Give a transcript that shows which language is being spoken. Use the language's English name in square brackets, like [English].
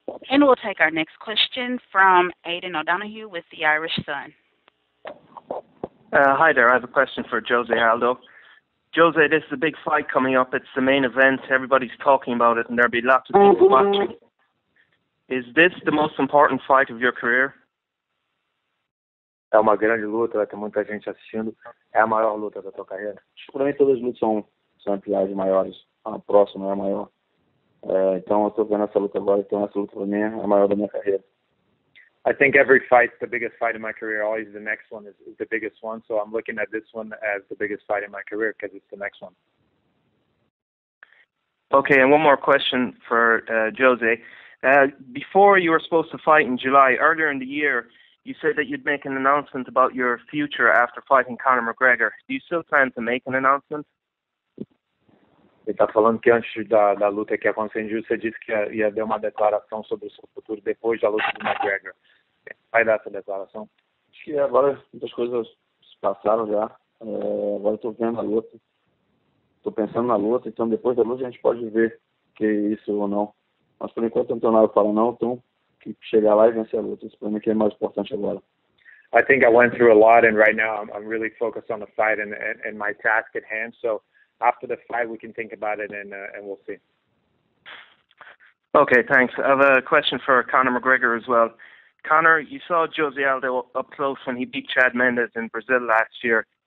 [English] And we'll take our next question from Aidan O'Donoghue with the Irish Sun. Hi there. I have a question for Jose Aldo. Jose, this is a big fight coming up. It's the main event. Everybody's talking about it, and there'll be lots of people watching. Is this the most important fight of your career? [Portuguese] É uma grande luta, vai ter muita gente assistindo. É a maior luta da tua carreira? Para mim, todas as lutas são pilares maiores. A próxima é a maior. Então, eu estou vendo essa luta agora. Então, essa luta para mim é a maior da minha carreira. [English] I think every fight's the biggest fight in my career. Always the next one is the biggest one. So I'm looking at this one as the biggest fight in my career because it's the next one. Okay, and one more question for Jose. Before you were supposed to fight in July, earlier in the year, you said that you'd make an announcement about your future after fighting Conor McGregor. Do you still plan to make an announcement? [Portuguese] Ele está falando que antes da luta que aconteceu em julho, você disse que ia dar uma declaração sobre o seu futuro depois da luta do McGregor. Vai dar essa declaração? Acho que agora muitas coisas se passaram já. Agora estou vendo a luta. Estou pensando na luta. Então, depois da luta, a gente pode ver que é isso ou não. Mas, por enquanto, não estou nada para falar não. Então, que chegar lá e vencer a luta. Isso para mim que é mais importante agora. [English] I think I went through a lot, and right now I'm really focused on the fight and my task at hand. So after the fight, we can think about it, and we'll see. Okay, thanks. I have a question for Conor McGregor as well. Conor, you saw Jose Aldo up close when he beat Chad Mendes in Brazil last year.